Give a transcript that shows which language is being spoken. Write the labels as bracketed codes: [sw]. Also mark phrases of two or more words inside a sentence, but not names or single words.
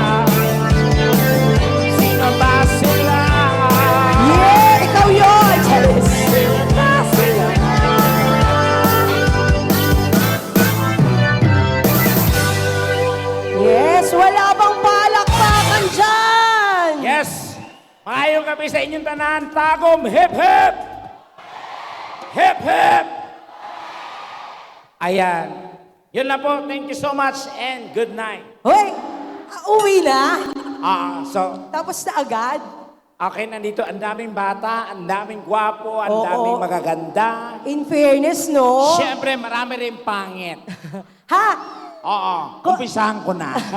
[tl] Sino ba sila? Yeah, ikaw yun! Sino ba sila? Yes, wala bang palakpakan dyan? Yes! [ceb] Maayong gabi sa inyong tanan, Tagum, [en] hip hip! Hip hip! [tl] Ayan. Yun lang po. [en] Thank you so much and good night. [tl] Hoy, uwi na? So, Tapos na agad? okay, nandito ang daming bata, ang daming gwapo, ang Oo. daming magaganda. [en] In fairness, no? [tl] Siyempre, marami rin pangit. Ha? Oo, umpisahan ko na.